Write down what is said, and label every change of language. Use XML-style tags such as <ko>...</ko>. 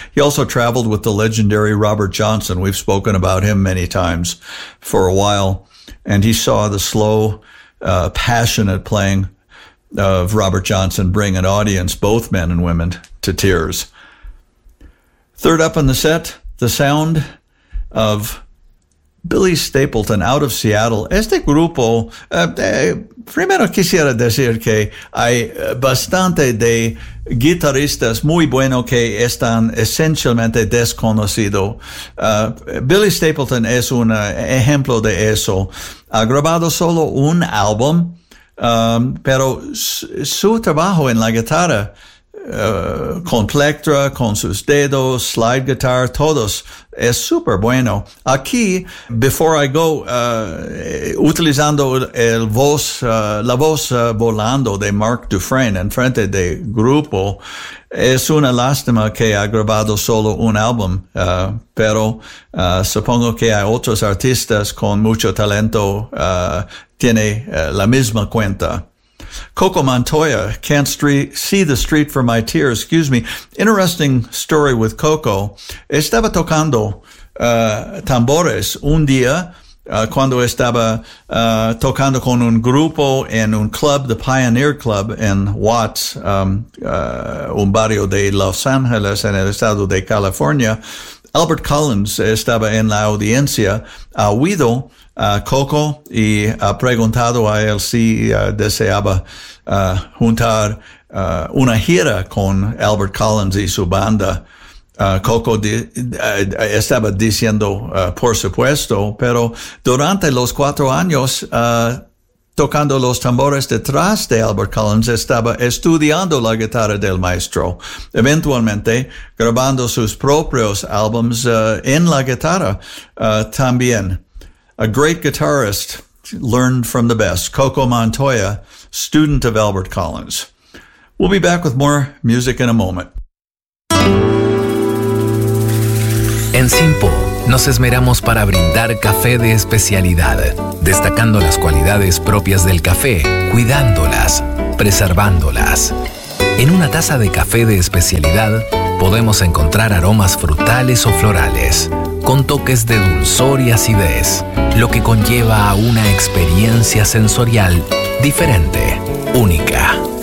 <en>He also traveled with the legendary Robert Johnson. We've spoken about him many times for a while, and he saw the slow, passionate playing of Robert Johnson bring an audience, both men and women, to tears. Third up in the set, the sound of Billy Stapleton, out of Seattle.</en> <es>Este grupo, primero quisiera decir que hay bastante de guitarristas muy buenos que están esencialmente desconocidos. Billy Stapleton es un ejemplo de eso. Ha grabado solo un álbum, pero su trabajo en la guitarra, con plectra, con sus dedos, slide guitar, todos, es súper bueno. Aquí,</es> <en>before I go,</en> <es>utilizando el voz, la voz volando de Mark Dufresne en frente de grupo, es una lástima que ha grabado solo un álbum, pero supongo que hay otros artistas con mucho talento, tiene la misma cuenta.</es> <en>Coco Montoya, Can't See the Street for My Tears, excuse me. Interesting story with Coco.</en> <es>Estaba tocando tambores un día cuando estaba tocando con un grupo en un club, the Pioneer Club en Watts, un barrio de Los Angeles en el estado de California. Albert Collins estaba en la audiencia, ha oído a Coco y ha preguntado a él si deseaba juntar una gira con Albert Collins y su banda. Coco estaba diciendo por supuesto, pero durante los 4 años tocando los tambores detrás de Albert Collins, estaba estudiando la guitarra del maestro, eventualmente grabando sus propios álbums en la guitarra también.</es> <en>A great guitarist learned from the best, Coco Montoya, student of Albert Collins. We'll be back with more music in a moment.</en> <es>En Simpo, nos esmeramos para brindar café de especialidad, destacando las cualidades propias del café, cuidándolas, preservándolas. En una taza de café de especialidad podemos encontrar aromas frutales o florales, con toques de dulzor y acidez, lo que conlleva a una experiencia sensorial diferente, única.</es>